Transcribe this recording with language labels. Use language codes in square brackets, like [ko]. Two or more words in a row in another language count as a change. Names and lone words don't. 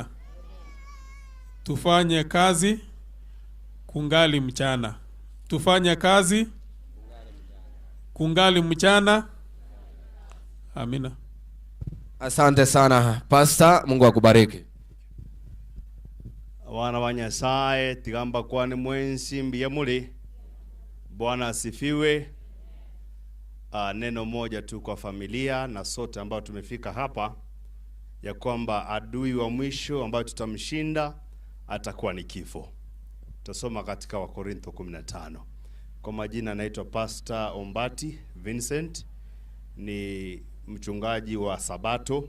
[sw] Tufanye kazi kungali mchana. Tufanye kazi kungali mchana. Amina. Asante sana Pastor, Mungu akubariki. Wana wa Nyasaye [guz] tigamba kwani mwensi mbiye muri. [sw] Bwana asifiwe. Neno moja tu kwa familia na sote ambao tumefika hapa, ya kwamba adui wa mwisho ambao tutamshinda atakuwa ni kifo. Tutasoma katika Wakorintho 15. Kwa majina naitwa Pastor Ombati Vincent, ni mchungaji wa Sabato.